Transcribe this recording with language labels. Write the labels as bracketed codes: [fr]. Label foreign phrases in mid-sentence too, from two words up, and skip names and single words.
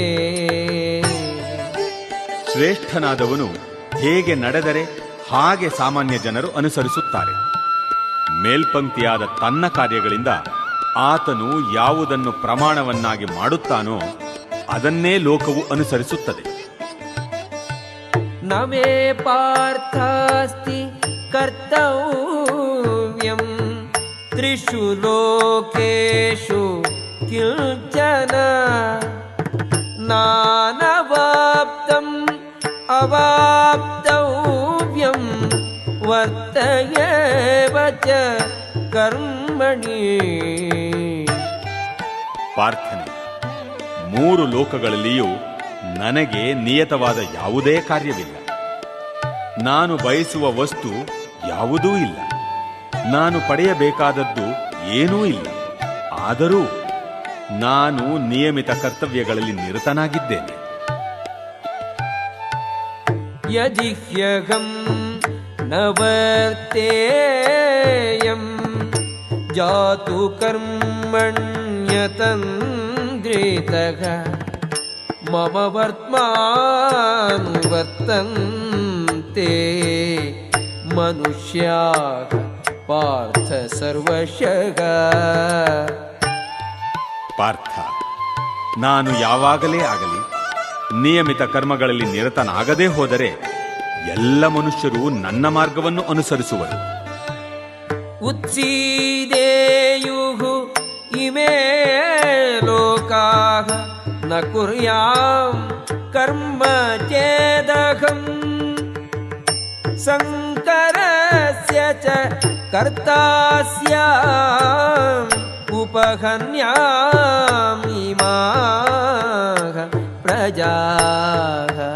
[kn] ಶ್ರೇಷ್ಠನಾದವನು ಹೇಗೆ ನಡೆದರೆ ಹಾಗೆ ಸಾಮಾನ್ಯ ಜನರು ಅನುಸರಿಸುತ್ತಾರೆ. ಮೇಲ್ಪಂಕ್ತಿಯಾದ ತನ್ನ ಕಾರ್ಯಗಳಿಂದ ಆತನು ಯಾವುದನ್ನು ಪ್ರಮಾಣವನ್ನಾಗಿ ಮಾಡುತ್ತಾನೋ ಅದನ್ನೇ ಲೋಕವು ಅನುಸರಿಸುತ್ತದೆ. [sa] ನಮೇ ಪಾರ್ಥಾಸ್ತಿ ಕರ್ತವ್ಯಂ ತ್ರಿಷು ಲೋಕೇಶು ಕಿಂಚನ ನಾನವಾಪ್ತಂ ಅವಾಪ್ತವ್ಯಂ ವರ್ತಯೇವ ಚ ಕರ್ಮಣಿ. [kn] ಪಾರ್ಥನೆ, 3 ಲೋಕಗಳಲ್ಲಿಯೂ ನನಗೆ ನಿಯತವಾದ ಯಾವುದೇ ಕಾರ್ಯವಿಲ್ಲ. ನಾನು ಬಯಸುವ ವಸ್ತು ಯಾವುದೂ ಇಲ್ಲ. ನಾನು ಪಡೆಯಬೇಕಾದದ್ದು ಏನೂ ಇಲ್ಲ. ಆದರೂ ನಾನು ನಿಯಮಿತ ಕರ್ತವ್ಯಗಳಲ್ಲಿ ನಿರತನಾಗಿದ್ದೇನೆ. [sa] ಯದಿ ಹ್ಯಹಂ ನ ವರ್ತೇಯಂ ಜಾತು ಕರ್ಮಣ್ಯತಂದ್ರಿತಃ ಮಮ ವರ್ತ್ಮಾನುವರ್ತಂತೆ ಮನುಷ್ಯಾಃ ಪಾರ್ಥ ಸರ್ವಶಃ. [kn] ಪಾರ್ಥ, ನಾನು ಯಾವಾಗಲೇ ಆಗಲಿ ನಿಯಮಿತ ಕರ್ಮಗಳಲ್ಲಿ ನಿರತನಾಗದೇ ಹೋದರೆ ಎಲ್ಲ ಮನುಷ್ಯರು ನನ್ನ ಮಾರ್ಗವನ್ನು ಅನುಸರಿಸುವರು. [sa] ಉತ್ಸೀದೇಯುಃ ಇಮೇ ಲೋಕಾಃ ನ ಕುರ್ಯಾಂ ಕರ್ಮ ಚೇದಹಂ ಸಂಕರಸ್ಯ ಚ ಕರ್ತಾಸ್ಯಾಂ ಉಪಹನ್ಯಾಂ ಇಮಾಃ ಪ್ರಜಾಃ.